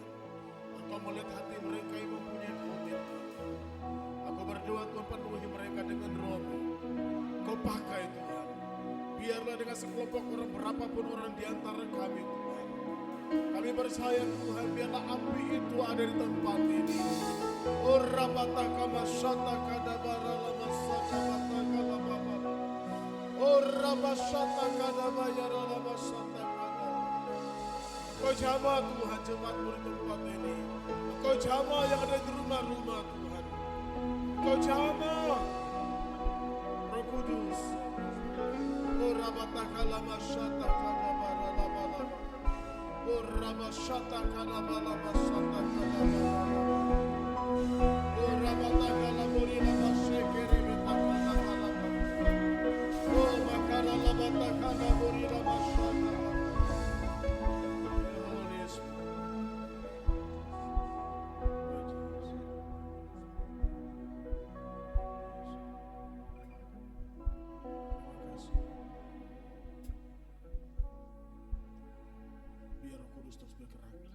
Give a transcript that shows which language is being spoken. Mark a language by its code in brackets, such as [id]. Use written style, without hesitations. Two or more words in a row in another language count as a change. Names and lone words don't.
[id] Engkau melihat hati mereka yang mempunyai komitmen. Aku berdoa Tuhan, penuhi mereka dengan Roh-Mu. Kau pakai Tuhan. Biarlah dengan sekelompok orang, berapapun orang di antara kami Tuhan, Kami percaya Tuhan, biarlah api itu ada di tempat ini. Oh rabataka masyata kadabara lama sata bataka lababa. Oh rabashata kadabayara lama sata kadabara. Engkau jamah Tuhan jemaatmu di tempat ini. Engkau jamah yang ada di rumah-rumah Tuhan. Engkau jamah Roh Kudus. Oh rabataka lama sata kadabara lama lama. Oh rabashata kadabara lama sata kadabara. Oh rabataka labori lama shekere betaka lama. Oh makara labataka labori lama sata. [en] Holy Spirit. [id] Biar Roh Kudus terus bergerak.